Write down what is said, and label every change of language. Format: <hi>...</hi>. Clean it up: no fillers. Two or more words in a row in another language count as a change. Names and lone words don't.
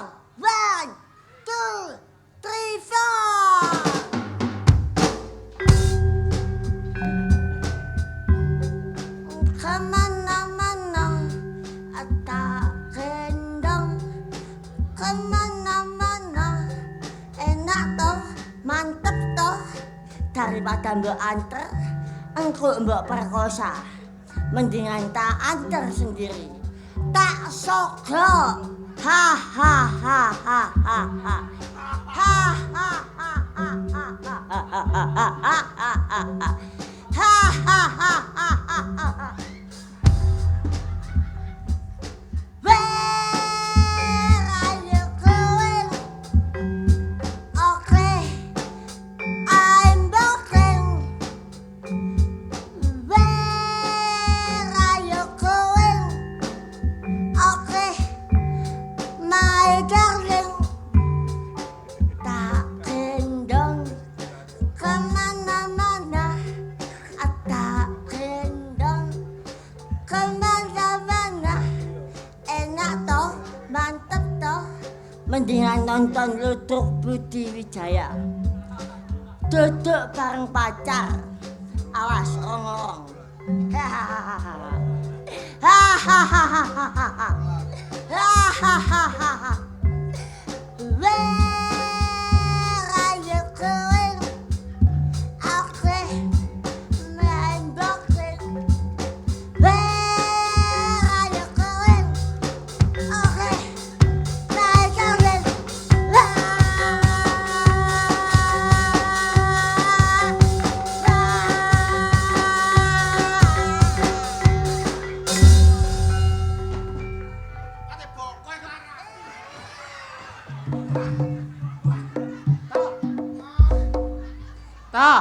<jv>1, 2, 3, 4. Kemana-mana, tak kendong. Kemana-mana, enak toh, mantep toh. Daripada mbok anter, engko mbok perkosa. Mendingan tak anter sendiri. Tak sogo. Ha ha ha ha ha ha. Ha ha ha ha ha ha ha ha ha ha ha. Ha ha ha ha ha ha.</jv> <en>Where are you going? Okay, I'm walking. Where are you going? Okay, my darling.</en> <jv>Tak kendong kemana-mana. Tak kendong kemana-mana. Enak toh, mantep toh. Mendingan nonton Ludruk Budi Wijaya. Duduk bareng pacar. Awas rong-rong. Hahaha. Hahaha. Hahaha.</jv> <en>Where are you going? Okay, man boxing. Where are you going? Okay, my darling.</en> <jv>Kate bokok Clara. Toh,</jv>